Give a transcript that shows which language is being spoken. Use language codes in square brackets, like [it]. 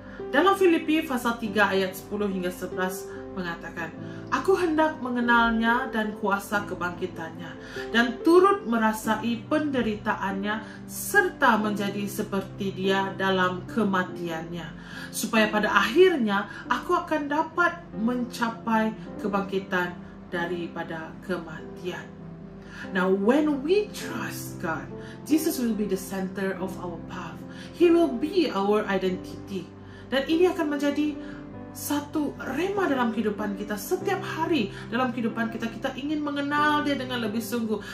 [id] Dalam Filipi pasal 3 ayat 10 hingga 11 mengatakan, aku hendak mengenalnya dan kuasa kebangkitannya, dan turut merasai penderitaannya, serta menjadi seperti Dia dalam kematiannya, supaya pada akhirnya aku akan dapat mencapai kebangkitan daripada kematian. [en] Now, when we trust God, Jesus will be the center of our path. He will be our identity. [id] Dan ini akan menjadi satu rema dalam kehidupan kita. Setiap hari dalam kehidupan kita, kita ingin mengenal Dia dengan lebih sungguh.